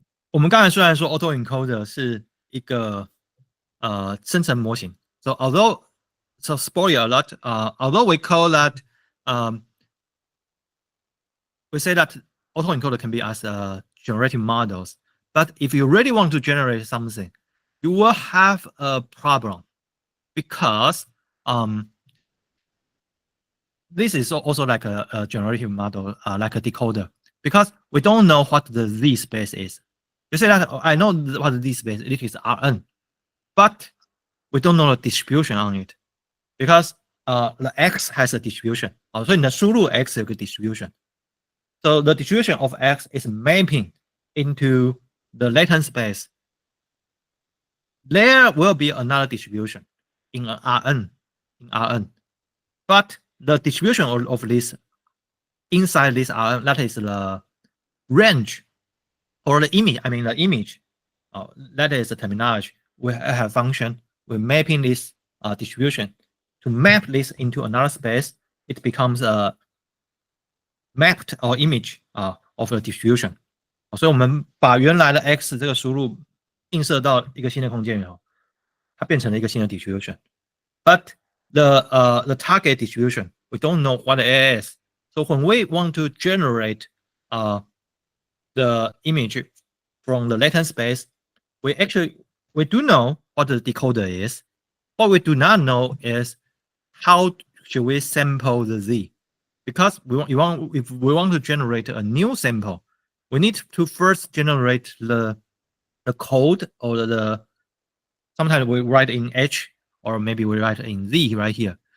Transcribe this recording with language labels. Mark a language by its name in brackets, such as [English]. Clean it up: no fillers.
[Chinese] 我们刚才虽然说 autoencoder 是一个生成模型 [English] ，so spoiler alert, although we call that we say that autoencoder can be as generative models, but if you really want to generate something, you will have a problem because this is also like a generative model, like a decoder. because we don't know what the Z space is. You say that I know what the Z space it is Rn, but we don't know the distribution on it because the X has a distribution. [Chinese] 所以你的输入 X 有个 distribution. [English] So the distribution of X is mapping into the latent space. There will be another distribution in Rn, but the distribution of this inside this Rn, that is the range or the image. I mean the image. That is the terminology. We have function. We're mapping this distribution to map this into another space. It becomes a mapped or image of the distribution. [Chinese] 所以我们把原来的 x 这个输入映射到一个新的空间以后，它变成了一个新的 distribution. [English] But the target distribution, we don't know what it is. So when we want to generate the image from the latent space, we do know what the decoder is. What we do not know is how should we sample the Z, because if we want to generate a new sample, we need to first generate the code or sometimes we write in H or maybe we write in Z right here.